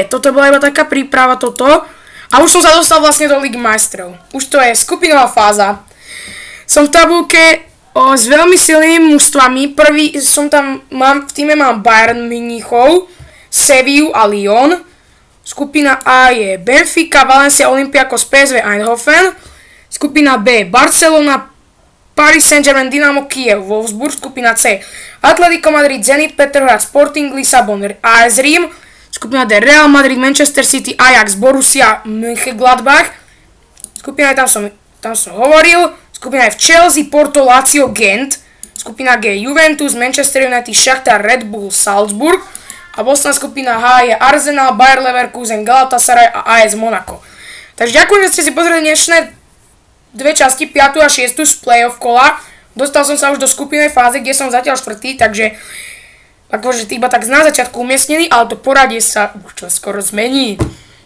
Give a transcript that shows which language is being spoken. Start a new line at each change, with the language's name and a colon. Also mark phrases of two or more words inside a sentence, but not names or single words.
Slovak: Toto bola iba taká príprava toto. A už som sa dostal vlastne do Ligy majstrov. Už to je skupinová fáza. Som v tabulke s veľmi silnými mužstvami. Prvý som tam... v týme mám Bayern Mníchov, Sevillu a Lyon. Skupina A je Benfica, Valencia, Olympiakos, PSV Eindhoven. Skupina B Barcelona, Paris Saint-Germain, Dynamo Kiev, Wolfsburg. Skupina C Atletico Madrid, Zenit Petrohrad, Sporting Lisabon, AS Rím. Skupina D Real Madrid, Manchester City, Ajax, Borussia Mönchengladbach. Skupina E tam som hovoril. Skupina F Chelsea, Porto, Lazio, Gent. Skupina G Juventus, Manchester United, Shakhtar, Red Bull, Salzburg. A posledná skupina H je Arsenal, Bayer Leverkusen, Galatasaray a AS Monaco. Takže ďakujem, že ste si pozreli dnešné dve časti, 5. a 6. z playoff kola. Dostal som sa už do skupinovej fázy, kde som zatiaľ 4. Takže akože iba tak na začiatku umiestnený, ale to poradie sa už skoro zmení.